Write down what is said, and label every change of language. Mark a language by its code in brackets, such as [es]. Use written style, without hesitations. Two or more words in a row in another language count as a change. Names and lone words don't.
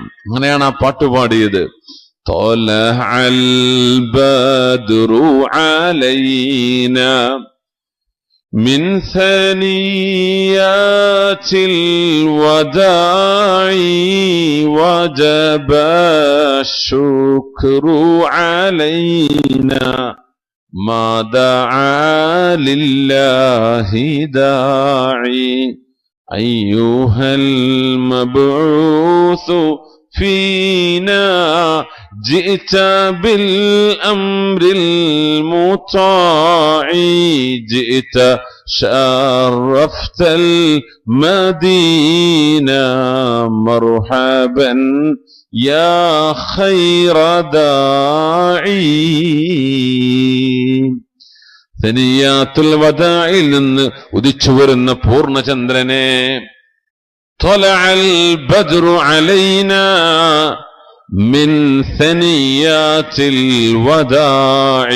[ml] അങ്ങനെയാണ് ആ പാട്ട് പാടിയത്. [ar] طلع البدر علينا من ثنيات الوداع وجب الشكر علينا ما دعا لله داعي أيها المبعوث فينا جئت بالأمر المطاع جئت شرفت المدينة مرحبا يا خير داعي. [ml] സനിയാത്തുൽ വദാഇൽ നിന്ന് ഉദിച്ചു വരുന്ന പൂർണ്ണചന്ദ്രനെ, [ar] طلع البدر علينا من ثنيات الوداع.